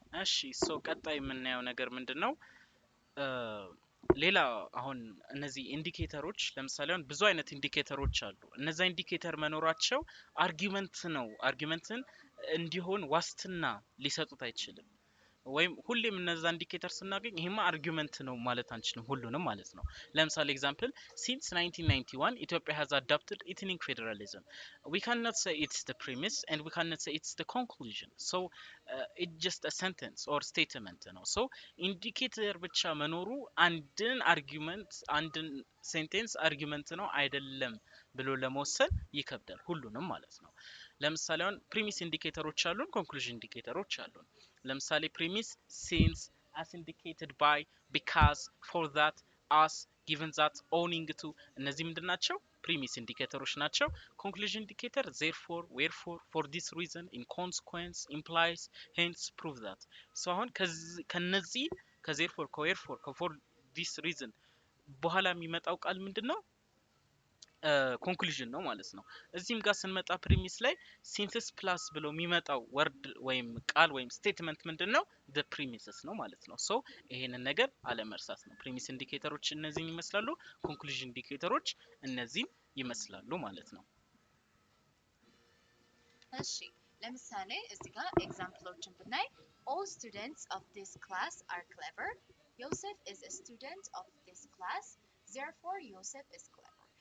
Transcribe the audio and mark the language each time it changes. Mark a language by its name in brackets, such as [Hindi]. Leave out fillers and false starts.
[Amharic] እሺ ሶ ቀጣይ የምናየው ነገር ምንድነው ሌላ አሁን እነዚህ ኢንዲኬተሮች ለምሳሌ አሁን ብዙ አይነት ኢንዲኬተሮች አሉ እነዛ ኢንዲኬተር መኖራቸው አርጊውመንት ነው አርጊውመንትን እንዲሆን ዋስትና ሊሰጡት አይችልም። ወይም ሁሌም እነዛ ኢንዲኬተር ስናገኝ ይሄማ አርጊውመንት ነው ማለት አንችልም ሁሉንም ማለት ነው። ለምሳሌ ኤግዛምፕል [English] since 1991 Ethiopia has adopted ethnic federalism. We cannot say it's the premise and we cannot say it's the conclusion. So it's just a sentence or statement [Amharic] ነው። so ኢንዲኬተር ብቻ መኖሩ አንድን አርጊውመንት አንድን ሴንቴንስ አርጊውመንት ነው አይደለም ብሎ ለመወሰን ይከብዳል ሁሉንም ማለት ነው። ለምሳሌ አሁን ፕሪሚስ ኢንዲኬተሮች አሉን፣ ኮንክሉዥን ኢንዲኬተሮች አሉን። ለምሳሌ ፕሪሚስ [English] since as indicated by because for that as given that owing to [Amharic] እነዚህ ምንድናቸው? ፕሪሚስ ኢንዲኬተሮች ናቸው። ኮንክሉዥን ኢንዲኬተር [English] therefore wherefore for this reason in consequence implies hence prove that so [Amharic] አሁን ከነዚህ ከtherefore ከwherefore for this reason በኋላ የሚመጣው ቃል ምንድነው? ኮንክሉዥን ነው ማለት ነው። እዚህም ጋር ስንመጣ ፕሪሚስ ላይ ሲንተስ ፕላስ ብሎ የሚመጣው ወርድ ወይም ቃል ወይም ስቴትመንት ምንድነው? [English] the premises [Amharic] ነው ማለት ነው። ሶ ይሄንን ነገር አለመርሳት ነው። ፕሪሚስ ኢንዲኬተሮች እነዚህን ይመስላሉ፣ ኮንክሉዥን ኢንዲኬተሮች እነዚህን ይመስላሉ ማለት ነው። እሺ ለምሳሌ እዚህ ጋር ኤግዛምፕሎችን ብናይ [English] all students of this class are clever. Joseph is a student of this class. Therefore Joseph is clever.